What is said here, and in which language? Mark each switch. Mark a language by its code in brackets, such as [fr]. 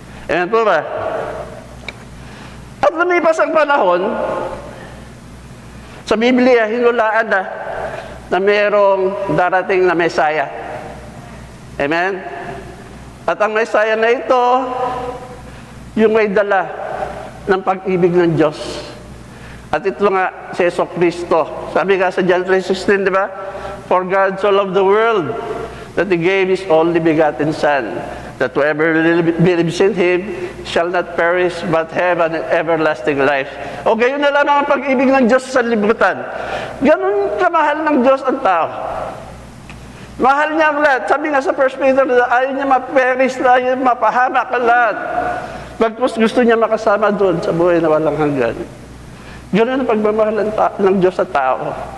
[tl] Amen po ba? At lumipas ang panahon, sa Biblia, hinulaan na mayroong darating na Mesaya. Amen? At ang Mesaya na ito, yung may dala ng pag-ibig ng Diyos. At ito nga, si Yeso Cristo. Sabi nga sa John 3:16, di ba? [en] For God so loved the world that He gave His only begotten Son, that whoever believes in Him shall not perish but have an everlasting life. [tl] O gayon na lang ang pag-ibig ng Diyos sa libutan. Ganun kamahal ng Diyos ang tao. Mahal niya ang lahat. Sabi nga sa 1 Peter, ayaw niya ma-perish, ayaw niya mapahamak ang lahat. Bagkus gusto niya makasama doon sa buhay na walang hanggan. Ganun ang pagmamahal ng Diyos sa tao.